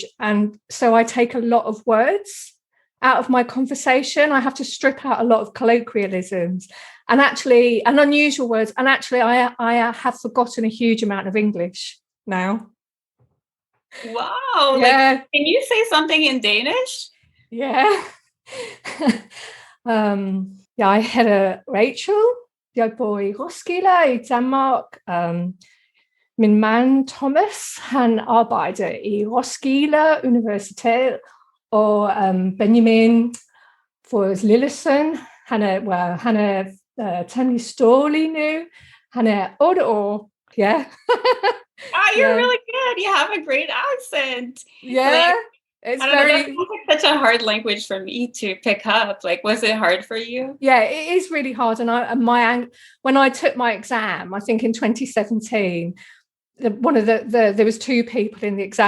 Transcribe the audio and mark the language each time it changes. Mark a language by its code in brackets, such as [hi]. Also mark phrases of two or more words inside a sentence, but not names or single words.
[en] And so I take a lot of words out of my conversation. I have to strip out a lot of colloquialisms and unusual words. And actually, I have forgotten a huge amount of English now. Wow. Like, Yeah, can you say something in Danish? yeah. [da] Jeg hedder Rachel. Jeg bor i Roskilde i Danmark. Min mand Thomas, han arbejder i Roskilde Universitet, og Benjamin, vores lille søn, han er temmelig stor lige nu. Han er 8 år. Ja. [en] Ah, you're Yeah. really good. You have a great accent. Yeah. Like, It's I don't know, that very, sounds like such a hard language for me to pick up. Like, was it hard for you? yeah, it is really hard. When I took my exam, I think in 2017, there was two people in the exam.